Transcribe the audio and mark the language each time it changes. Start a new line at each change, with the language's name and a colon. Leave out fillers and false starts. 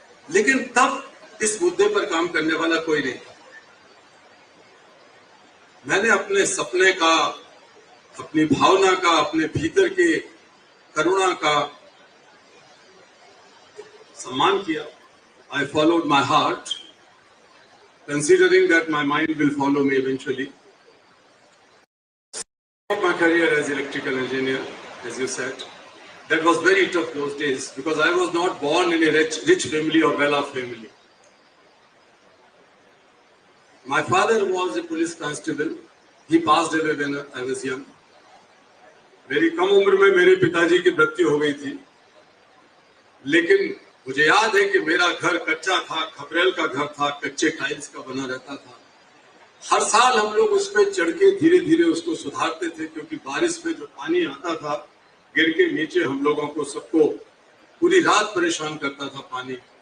Hindi: लेकिन तब इस मुद्दे पर काम करने वाला कोई नहीं था। मैंने अपने सपने का, अपनी भावना का, अपने भीतर के करुणा का सम्मान किया।
English: I followed my heart, considering that my mind will follow me eventually. My career as electrical engineer, as you said, that was very tough those days because I was not born in a rich family or well-off family. My father was a police constable. He passed away when I was young.
Hindi: मेरी कम उम्र में मेरे पिताजी की मृत्यु हो गई थी। लेकिन मुझे याद है कि मेरा घर कच्चा था, खपरेल का घर था, कच्चे टाइल्स का बना रहता था। हर साल हम लोग उस पर चढ़ के धीरे धीरे उसको सुधारते थे, क्योंकि बारिश में जो पानी आता था गिर के नीचे हम लोगों को सबको पूरी रात परेशान करता था पानी।